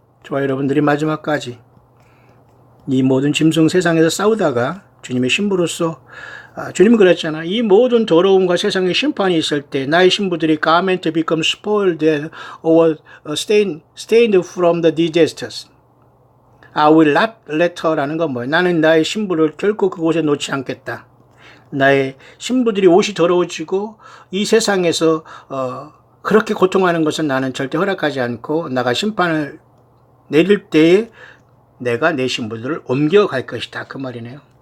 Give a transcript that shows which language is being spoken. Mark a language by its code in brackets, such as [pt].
[ko] 저와 여러분들이 마지막까지 이 모든 짐승 세상에서 싸우다가 주님의 신부로서 주님은 그랬잖아. 이 모든 더러움과 세상의 심판이 있을 때 나의 신부들이 [en] garment become spoiled or stained from the disasters. I will not let her [ko] 라는 건 뭐예요? 나는 나의 신부를 결코 그곳에 놓지 않겠다. 나의 신부들이 옷이 더러워지고 이 세상에서 그렇게 고통하는 것은 나는 절대 허락하지 않고 나가 심판을 내릴 때에 내가 내 신부들을 옮겨갈 것이다. 그 말이네요.